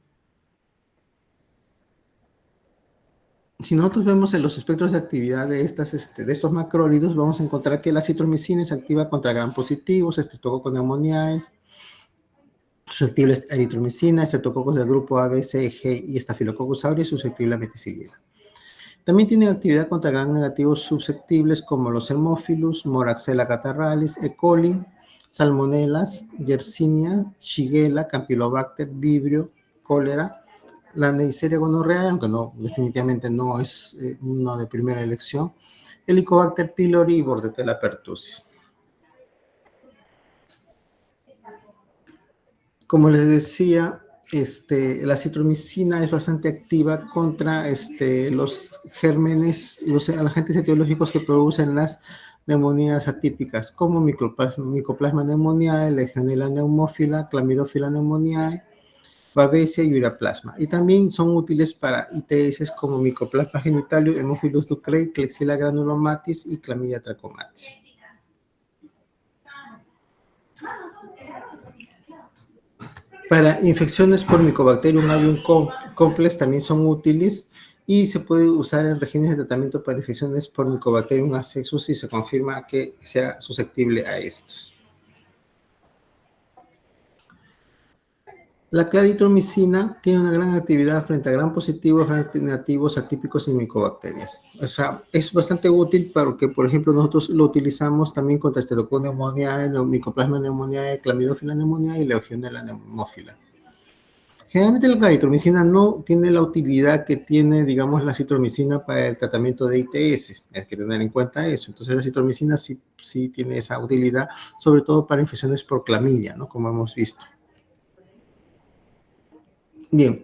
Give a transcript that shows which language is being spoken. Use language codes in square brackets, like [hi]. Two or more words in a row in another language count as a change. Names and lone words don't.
[es] Si nosotros vemos en los espectros de actividad de estos macrólidos, vamos a encontrar que la citromicina se activa contra gram positivos, Streptococcus pneumoniae, susceptibles a eritromicina, estreptococos del grupo A, B, C, G y Staphylococcus aureus susceptible a meticilina. También tienen actividad contra gram negativos susceptibles como los hemófilos, Moraxella catarrhalis, E. coli, Salmonellas, Yersinia, Shigella, Campylobacter, Vibrio, cólera, la Neisseria gonorrea, aunque no, definitivamente no es uno de primera elección, Helicobacter pylori y Bordetella pertussis. Como les decía, la citromicina es bastante activa contra los gérmenes, los agentes etiológicos que producen las neumonías atípicas, como Mycoplasma pneumoniae, Legionella pneumófila, Chlamydophila pneumoniae, Babesia y Ureaplasma. Y también son útiles para ITS como Mycoplasma genitalium, Haemophilus ducreyi, Klebsiella granulomatis y Chlamydia trachomatis. Para infecciones por Mycobacterium avium complex también son útiles y se puede usar en regímenes de tratamiento para infecciones por Mycobacterium asexus si se confirma que sea susceptible a estos. La claritromicina tiene una gran actividad frente a gram positivos, gram negativos, atípicos y micobacterias. O sea, es bastante útil porque, por ejemplo, nosotros lo utilizamos también contra Streptococcus pneumoniae, Mycoplasma pneumoniae, Chlamydophila pneumoniae y Legionella pneumófila. Generalmente la claritromicina no tiene la utilidad que tiene, digamos, la citromicina para el tratamiento de ITS. Hay que tener en cuenta eso. Entonces, la citromicina sí tiene esa utilidad, sobre todo para infecciones por clamidia, ¿no? Como hemos visto. Bien.